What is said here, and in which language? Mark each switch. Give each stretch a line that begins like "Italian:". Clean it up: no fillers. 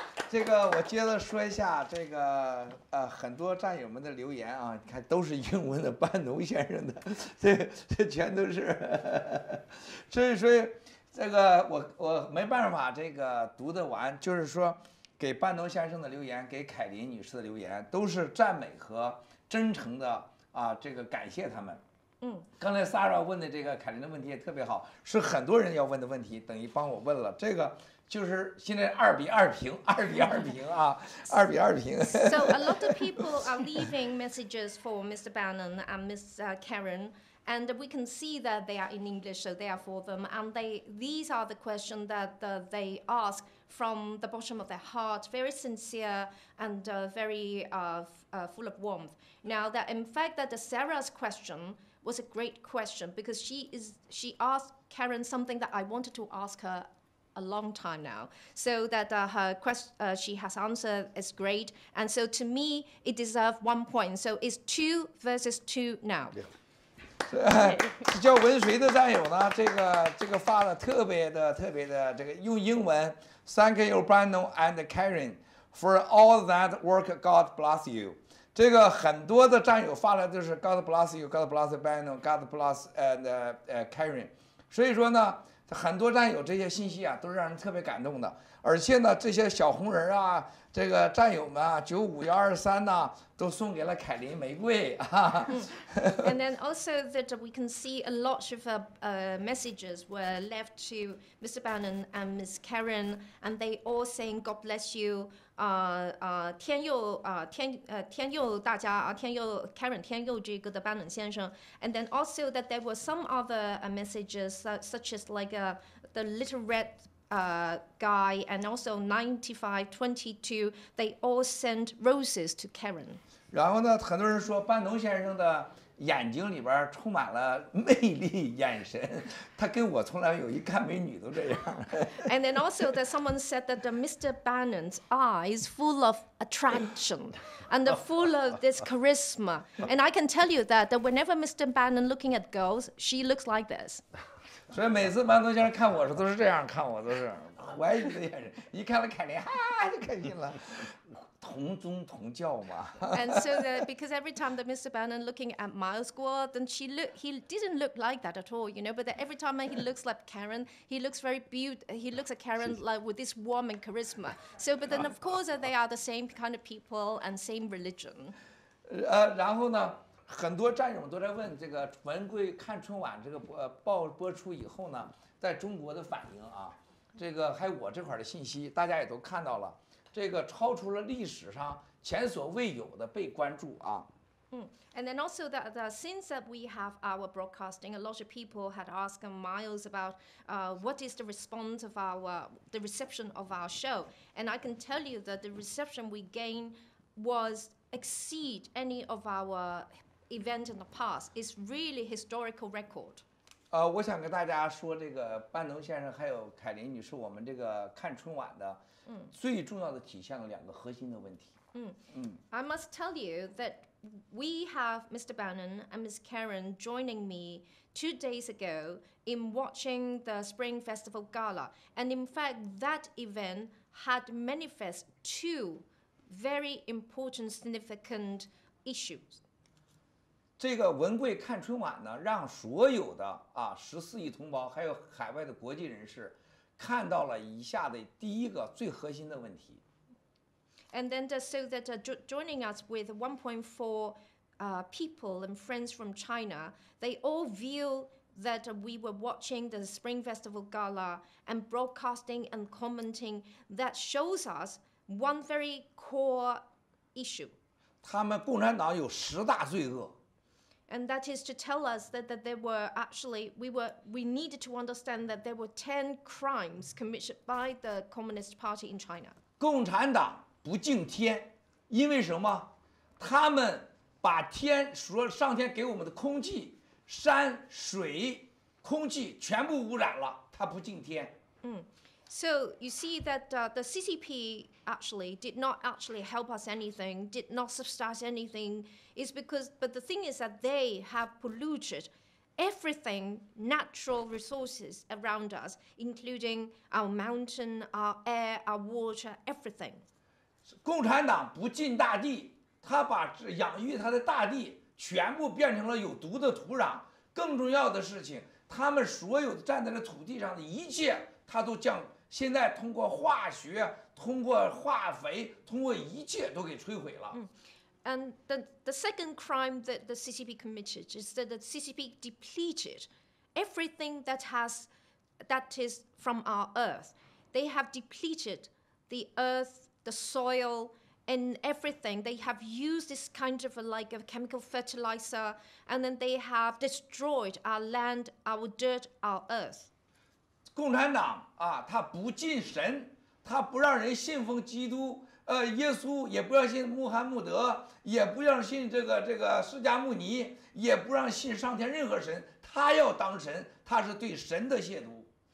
Chinese: 这个我接着说一下这个很多战友们的留言你看都是英文的，班农先生的，这全都是，所以这个我没办法这个读得完，就是说给班农先生的留言，给凯琳女士的留言，都是赞美和真诚的这个感谢他们。刚才 Sarah 问的这个凯琳的问题也特别好，是很多人要问的问题，等于帮我问了这个。就是现在2比2平，2比2平2比2平。
English: So a lot of people are leaving messages for Mr. Bannon and Miss Karen, and we can see that they are in English, so they are for them. And these are the questions that they ask from the bottom of their heart, very sincere and very full of warmth. Now, that in fact that Sarah's question was a great question because she asked Karen something that I wanted to ask her a long time now, so that her question she has answered is great, and so to me it deserves 1 point. So it's 2 versus 2 now.
Chinese: 叫文水的战友呢，这个发的特别的这个用英文 ，
English: Thank you, Brandon and Karen, for all that work. God bless you.
Chinese: 这个很多的战友发来都是
English: God bless you, God bless Brandon, God bless Karen.
Chinese: 所以说呢。很多战友这些信息都是让人特别感动的，而且呢，这些小红人这个战友们95123都送给了凯琳玫瑰
English: And then also that we can see a lot of messages were left to Mr. Bannon and Miss Karen, and they all saying God bless you.
Chinese: 天佑大家天佑 Karen 天佑这个的 Bannon 先生
English: and then also that there were some other messages such as like the little red guy and also 9522 they all sent roses to Karen.
Chinese: 然后呢，很多人说班农先生的眼睛里边充满了魅力眼神，他跟我从来有一看美女都这样。
English: And then also that someone said that Mr. Bannon's eyes full of attraction and full of this charisma. And I can tell you that whenever Mr. Bannon looking at girls, she looks like this.
Chinese: 所以每次班农先生看我时都是这样看我，都是怀疑的眼神，一看到凯琳，就开心了。同宗同教嘛。
English: And so because every time that Mr. Bannon looking at Miles Guo, then he didn't look like that at all, you know. But every time he looks like Karen, he looks very beautiful. He looks at Karen like with this warm and charisma. So, but then of course they are the same kind of people and same religion.
Chinese: 然后呢，很多战友都在问这个文贵看春晚这个播出以后呢，在中国的反应这个还有我这块的信息，大家也都看到了。这个超出了历史上前所未有的被关注
English: And then also that since that we have our broadcasting, a lot of people had asked Miles about what is the response of the reception of our show. And I can tell you that the reception we gained was exceed any of our event in the past. It's really historical record.
Chinese: 我想跟大家说，这个班农先生还有凯琳女士，我们这个看春晚的最重要的体现了2个核心的问题。
English: I must tell you that we have Mr. Bannon and Ms. Karen joining me 2 days ago in watching the Spring Festival Gala. And in fact, that event had manifest 2 very important, significant issues.
Chinese: 这个文贵看春晚呢，让所有的14亿同胞，还有海外的国际人士，看到了以下的第一个最核心的问题。
English: And then so that joining us with 1.4 people and friends from China, they all view that we were watching the Spring Festival Gala and broadcasting and commenting that shows us one very core issue.
Chinese: 他们共产党有10大罪恶。
English: And that is to tell us that there were actually, we needed to understand that there were 10 crimes committed by the Communist Party in China.
Chinese: 共产党不敬天，因为什么？他们把天上天给我们的空气、山水、空气全部污染了，他不敬天。
English: So you see that the CCP actually did not actually help us anything, did not subsidize anything, but the thing is that they have polluted everything, natural resources around us, including our mountain, our air, our water, everything.
Chinese: 共产党不敬大地，他把养育他的大地全部变成了有毒的土壤。更重要的事情，他们所有站在这土地上的一切，他都现在通过化学、通过化肥、通过一切都给摧毁了。
English: And the second crime that the CCP committed is that the CCP depleted everything that is from our earth. They have depleted the earth, the soil, and everything. They have used this kind of like a chemical fertilizer, and then they have destroyed our land, our dirt, our earth.
Chinese: 共产党他不敬神，他不让人信奉基督，耶稣，也不让信穆罕默德，也不让信这个释迦牟尼，也不让信上天任何神，他要当神，他是对神的亵渎。